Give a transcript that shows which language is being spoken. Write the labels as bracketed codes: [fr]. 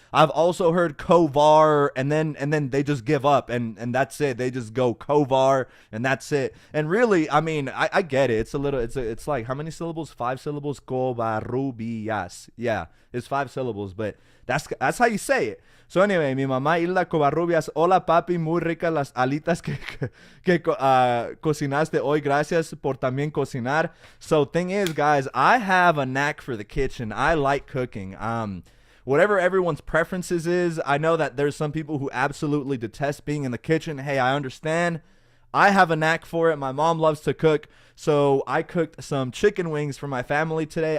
[en] I've also heard Kovar, and then they just give up, and that's it. They just go Kovar, and that's it. And really, I mean, I get it. It's like, how many syllables? 5 syllables. Covarrubias. Yeah, it's 5 syllables, but that's how you say it. So anyway, [es] mi mamá Hilda Covarrubias, hola papi, muy ricas las alitas que cocinaste hoy. Gracias por también cocinar. [en] So thing is, guys, I have a knack for the kitchen. I like cooking. Whatever everyone's preferences is, I know that there's some people who absolutely detest being in the kitchen. Hey, I understand. I have a knack for it. My mom loves to cook, so I cooked some chicken wings for my family today.